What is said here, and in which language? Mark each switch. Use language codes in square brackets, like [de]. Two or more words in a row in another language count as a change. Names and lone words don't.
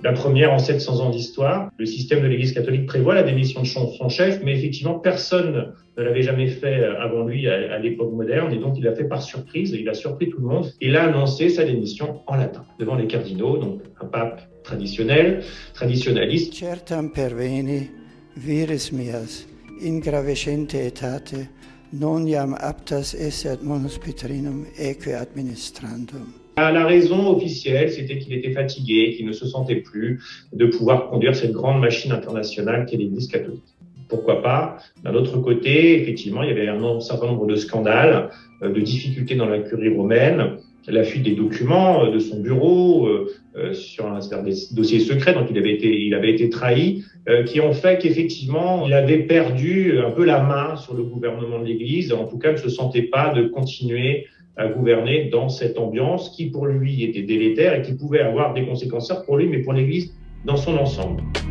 [fr] La première en 700 ans d'histoire. Le système de l'Église catholique prévoit la démission de son chef, mais effectivement, personne ne l'avait jamais fait avant lui à l'époque moderne, et donc il l'a fait par surprise, et il a surpris tout le monde. Il a annoncé sa démission en latin, devant les cardinaux, donc un pape traditionnel, traditionnaliste. [la] Certam perveni, vires mias, in gravescente etate, non iam aptas esse ad munus Petrinum eque administrandum. [fr] La raison officielle, c'était qu'il était fatigué, qu'il ne se sentait plus de pouvoir conduire cette grande machine internationale qu'est l'Église catholique. Pourquoi pas? D'un autre côté, effectivement, il y avait un certain nombre de scandales, de difficultés dans la curie romaine, la fuite des documents de son bureau sur des dossiers secrets, donc il avait été trahi, qui ont fait qu'effectivement, il avait perdu un peu la main sur le gouvernement de l'Église, en tout cas ne se sentait pas de continuer à gouverner dans cette ambiance qui, pour lui, était délétère et qui pouvait avoir des conséquences, certes pour lui, mais pour l'Église dans son ensemble.